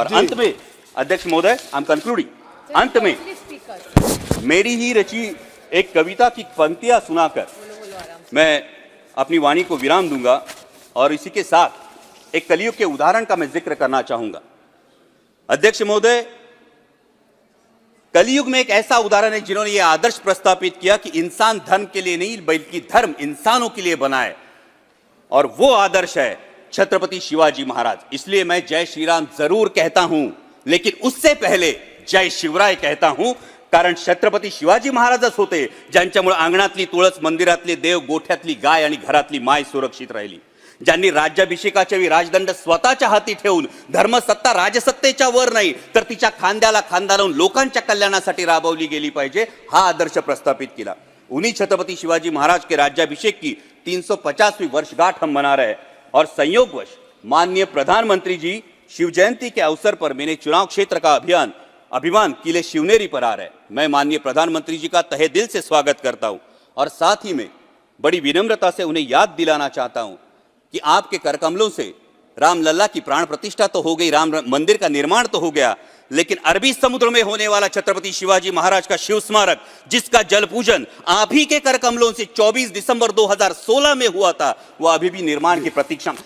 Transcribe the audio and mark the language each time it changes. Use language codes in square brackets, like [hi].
[hi] और अंत में अध्यक्ष महोदय, [en] I am concluding, [hi] अंत में मेरी ही रची एक कविता की पंक्तियां सुनाकर मैं अपनी वाणी को विराम दूंगा, और इसी के साथ एक कलयुग के उदाहरण का मैं जिक्र करना चाहूंगा। अध्यक्ष महोदय, कलयुग में एक ऐसा उदाहरण है जिन्होंने यह आदर्श प्रस्तापित किया कि इंसान धर्म के लिए नहीं बल्कि धर्म इंसानों के लिए बना है, और वो आदर्श है छत्रपति शिवाजी महाराज। इसलिए मैं जय श्री राम जरूर कहता हूं, [mr] लेकिन उससे पहले जय शिवराय कहता हूं, कारण छत्रपती शिवाजी महाराजच होते ज्यांच्यामुळे अंगणातली तुळस, मंदिरातले देव, गोठ्यातली गाय आणि घरातली माय सुरक्षित राहिली, ज्यांनी राज्याभिषेकाच्या वेळी राजदंड स्वतःच्या हाती ठेवून धर्मसत्ता राजसत्तेच्या वर नाही तर तिच्या खांद्याला खांदा लावून लोकांच्या कल्याणासाठी राबवली गेली पाहिजे, हा आदर्श प्रस्थापित किया। [hi] उन्हीं छत्रपति शिवाजी महाराज के राज्याभिषेक की 350वीं वर्षगांठ हम मना रहे हैं, और संयोगवश माननीय प्रधानमंत्री जी शिव जयंती के अवसर पर मेरे चुनाव क्षेत्र का अभिमान किले शिवनेरी पर आ रहा है। मैं माननीय प्रधानमंत्री जी का तहे दिल से स्वागत करता हूं, और साथ ही में बड़ी विनम्रता से उन्हें याद दिलाना चाहता हूं कि आपके करकमलों से रामलला की प्राण प्रतिष्ठा तो हो गई, राम मंदिर का निर्माण तो हो गया, लेकिन अरबी समुद्र में होने वाला छत्रपति शिवाजी महाराज का शिव स्मारक, जिसका जल पूजन आप ही के करकमलों से 24 दिसंबर 2016 में हुआ था, वो अभी भी निर्माण की प्रतीक्षा।